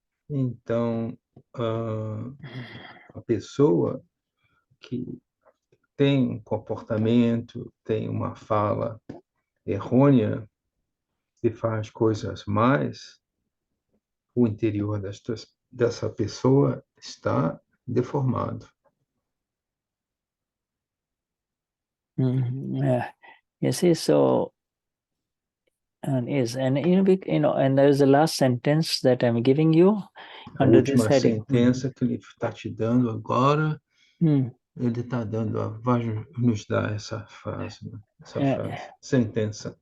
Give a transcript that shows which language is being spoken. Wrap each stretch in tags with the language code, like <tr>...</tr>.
<pt>Então, a pessoa que tem comportamento, tem uma fala errônea e faz coisas mais, o interior dessa pessoa está deformado.</pt> <en>You see, so and there's the last sentence that I'm giving you under this heading.</en> <pt>A última sentença que ele está te dando agora, ele está dando, vai nos dar essa frase, sentença.</pt>